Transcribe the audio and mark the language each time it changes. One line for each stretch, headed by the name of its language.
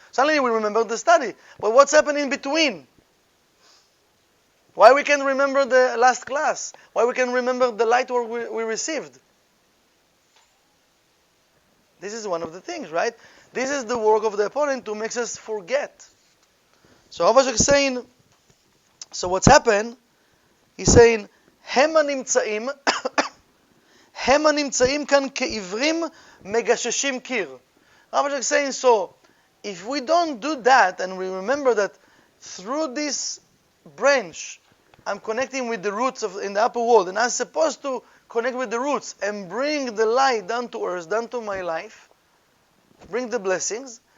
English: Suddenly we remember the study. But what's happening in between? Why we can remember the last class? Why we can remember the light work we received? This is one of the things, right? This is the work of the opponent to make us forget. So Rav is saying, So what's happened, he's saying,
Hebrew: הם הנמצאים, הם הנמצאים כאן כעיוורים מגששים קיר.
English: Rabbi is saying, so, if we don't do that, and we remember that through this branch, I'm connecting with the roots in the upper world, and I'm supposed to connect with the roots and bring the light down to earth, down to my life, bring the blessings.